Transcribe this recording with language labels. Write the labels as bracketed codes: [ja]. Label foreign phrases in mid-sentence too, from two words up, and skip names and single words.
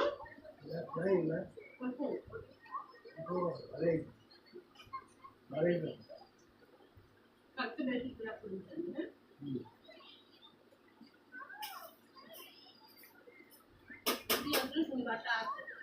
[id] Ya, baik mas. [bn] পটল [id] Oh, baik. Baik mas. [bn] কাটতে বেশি করে করতেন, হ্যাঁ? পেঁয়াজ, রসুন বাটা আছে।